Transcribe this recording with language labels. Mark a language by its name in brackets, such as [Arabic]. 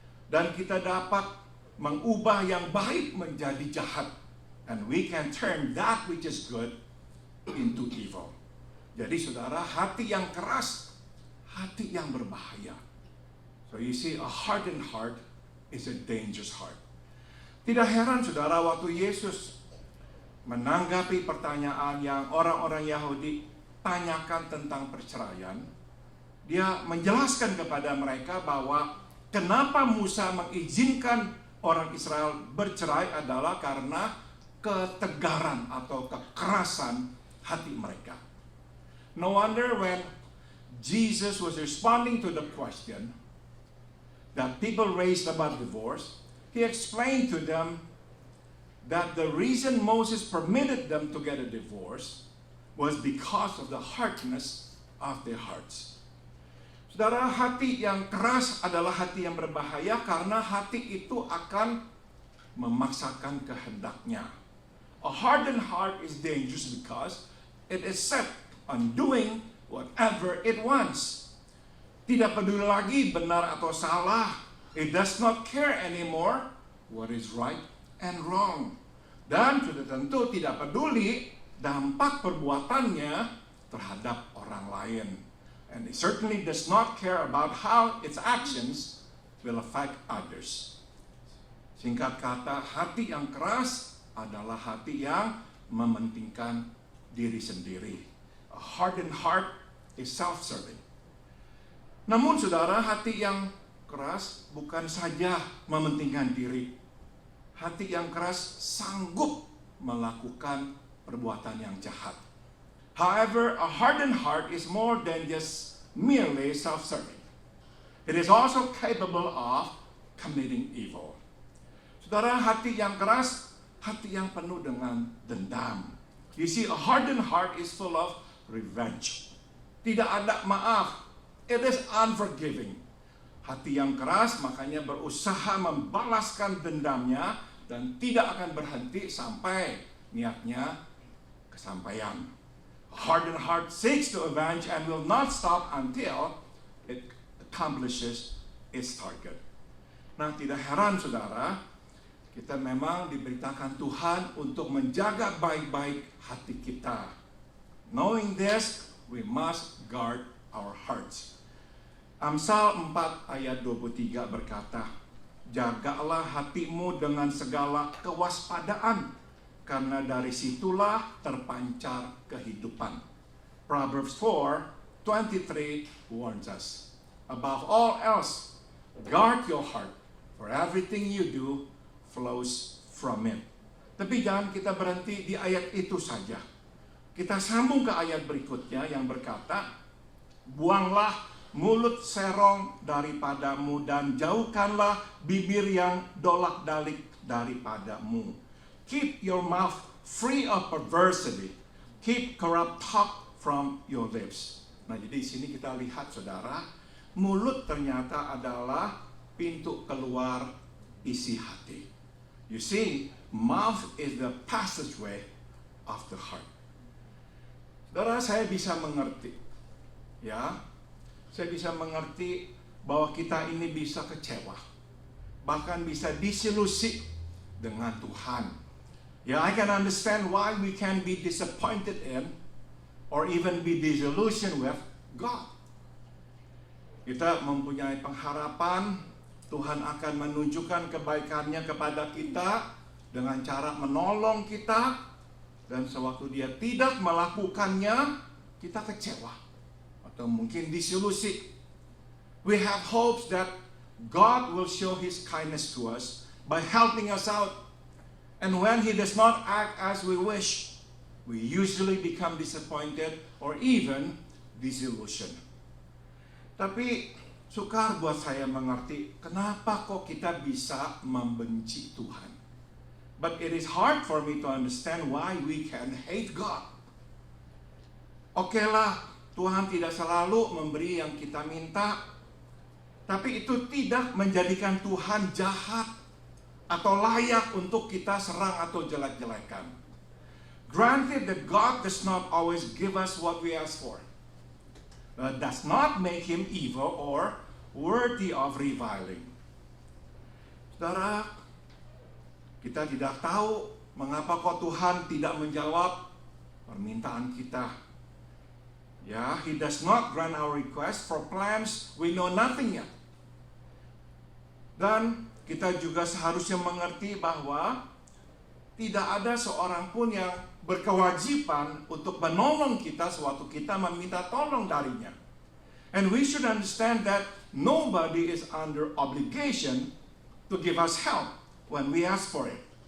[Indonesian] Dan kita dapat mengubah yang baik menjadi jahat. [English] And we can turn that which is good into evil. [Indonesian] Jadi saudara, hati yang keras, hati yang berbahaya. [English] So you see, a hardened heart is a dangerous heart. [Indonesian] Tidak heran saudara, waktu Yesus menanggapi pertanyaan yang orang-orang Yahudi tanyakan tentang perceraian, dia menjelaskan kepada mereka bahwa kenapa Musa mengizinkan orang Israel bercerai adalah karena ketegaran atau kekerasan hati mereka. [English] No wonder when Jesus was responding to the question that people raised about divorce, he explained to them that the reason Moses permitted them to get a divorce was because of the hardness of their hearts. [Indonesian] Saudara, hati yang keras adalah hati yang berbahaya karena hati itu akan memaksakan kehendaknya. [English] A hardened heart is dangerous because it is set on doing whatever it wants. [Indonesian] Tidak peduli lagi benar atau salah. [English] It does not care anymore what is right and wrong. [Indonesian] Dan sudah tentu tidak peduli dampak perbuatannya terhadap orang lain. [English] And it certainly does not care about how its actions will affect others. [Indonesian] Singkat kata, hati yang keras adalah hati yang mementingkan diri sendiri. [English] A hardened heart is self-serving. [Indonesian] Namun saudara, hati yang keras bukan saja mementingkan diri. Hati yang keras sanggup melakukan perbuatan yang jahat. [English] However, a hardened heart is more than just merely self-serving. It is also capable of committing evil. [Indonesian] Saudara, hati yang keras, hati yang penuh dengan dendam. [English] You see, a hardened heart is full of revenge. [Indonesian] Tidak ada maaf. [English] It is unforgiving. [Indonesian] Hati yang keras makanya berusaha membalaskan dendamnya dan tidak akan berhenti sampai niatnya kesampaian. [English] A hardened heart seeks to avenge and will not stop until it accomplishes its target. [Indonesian] Nah, tidak heran saudara, kita memang diberitakan Tuhan untuk menjaga baik-baik hati kita. [English] Knowing this, we must guard our hearts. [Indonesian] Amsal 4 ayat 23 berkata, jagalah hatimu dengan segala kewaspadaan, karena dari situlah terpancar kehidupan. [English] Proverbs 4:23 warns us. Above all else, guard your heart, for everything you do flows from it. [Indonesian] Tapi jangan kita berhenti di ayat itu saja. Kita sambung ke ayat berikutnya yang berkata, buanglah mulut serong daripadamu dan jauhkanlah bibir yang dolak-dalik daripadamu. [English] Keep your mouth free of perversity. Keep corrupt talk from your lips. [Indonesian] Nah, jadi di sini kita lihat saudara, mulut ternyata adalah pintu keluar isi hati. [English] You see, mouth is the passageway of the heart. [Indonesian] Saudara, saya bisa mengerti. Ya, saya bisa mengerti bahwa kita ini bisa kecewa. Bahkan bisa disilusi dengan Tuhan. [English] Yeah, I can understand why we can be disappointed in or even be disillusioned with God. [Indonesian] Kita mempunyai pengharapan Tuhan akan menunjukkan kebaikannya kepada kita dengan cara menolong kita, dan sewaktu Dia tidak melakukannya, kita kecewa atau mungkin disilusi. [English] We have hopes that God will show His kindness to us by helping us out. And when He does not act as we wish, we usually become disappointed or even disillusioned. [Indonesian] Tapi sukar buat saya mengerti kenapa kok kita bisa membenci Tuhan. [English] But it is hard for me to understand why we can hate God. [Indonesian] Oke lah, Tuhan tidak selalu memberi yang kita minta, tapi itu tidak menjadikan Tuhan jahat atau layak untuk kita serang atau jelek-jelekan. [English] Granted that God does not always give us what we ask for, does not make Him evil or worthy of reviling. [Indonesian] Saudara, kita tidak tahu mengapa kok Tuhan tidak menjawab permintaan kita. [English] Ya, He does not grant our request for plans we know nothing yet. [Indonesian] Dan kita juga seharusnya mengerti bahwa tidak ada seorang pun yang berkewajiban untuk menolong kita sewaktu kita meminta tolong darinya. [English] And we should understand that nobody is under obligation to give us help when we ask for it.